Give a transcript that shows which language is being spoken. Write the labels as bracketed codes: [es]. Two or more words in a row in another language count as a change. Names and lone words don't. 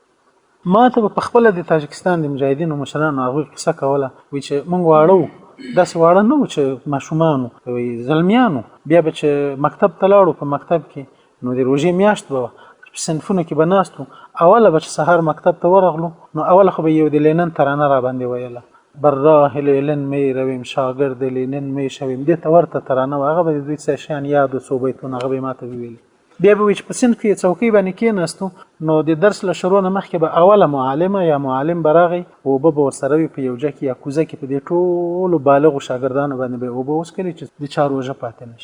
[ps] ما ته په خپله د تاجکستان د مجاهدینو مشرانو هغوی قصه کوله وایي چې موږ واړه وو داسې واړه نه وو چې ماشومانو زلمیانو بیا به چې مکتب ته لاړو په مکتب کې نو د روژې میاشت به په صنفونو کې به ناست وو. اوله به چې سهار مکتب ته ورغلو نو اوله خو به یو د لینن ترانه را باندې ویله [fa] بر راه لینن می رویم شاګرد لینن می شویم. [ps] دې ته ورته ترانه وه هغه به د دوی څه شیان یاد و څو بیتونه هغه به یې ما ته ویلي. بیا به وایي چې په صنف کې څوکۍ باندې کېناستو نو د درس له شروع نه مخکې به اوله معلمه یا معلم به راغی اوبه به ورسره وي په یو جک یا کوزه کې په دې ټولو بالغو شاګردانو باندې به اوبه وڅښلې چې د چا روژه پاتې نه شي.